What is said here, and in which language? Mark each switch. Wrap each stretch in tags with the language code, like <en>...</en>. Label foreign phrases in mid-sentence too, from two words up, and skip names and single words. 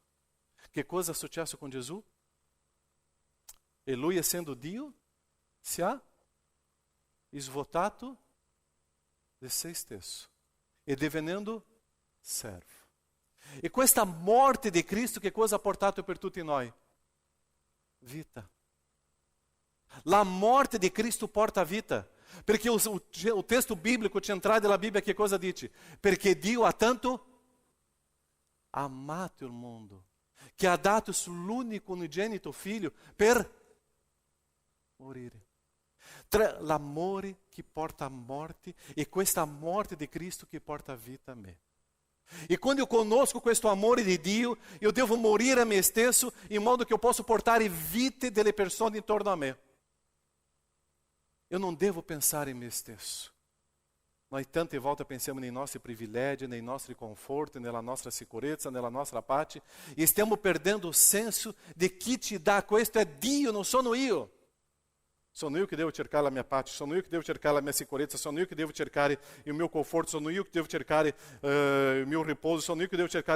<it>Che cosa è successo con Gesù? E lui, essendo Dio, si ha svuotato di se stesso e divenendo servo. E questa morte di Cristo che cosa ha portato per tutti noi? Vita. La morte di Cristo porta vita. Perché</it> <pt>o texto bíblico central</pt> <it>della Bibbia che cosa dice? Perché Dio ha tanto amato il mondo, che ha dato il suo unico unigenito figlio per morire. L'amore che porta a morte e questa morte di Cristo che porta vita a me. E quando eu conosco questo amore di Dio, eu devo morire a me stesso in modo che eu possa portare vita delle persone intorno a me.</it> <pt>Eu não devo pensar em me stesso.</pt> <it>Nós tante volte pensiamo nei nostri privilegi, nei nostri conforti, nella nostra sicurezza, nella nostra pace, e stiamo perdendo o senso di chi ci dà questo è Dio, non sono io. Sono io che devo cercare la mia pace, sono io che devo cercare la mia sicurezza, sono io che devo cercare il mio conforto, sono io che devo cercare il mio riposo, sono io che devo cercare...</it>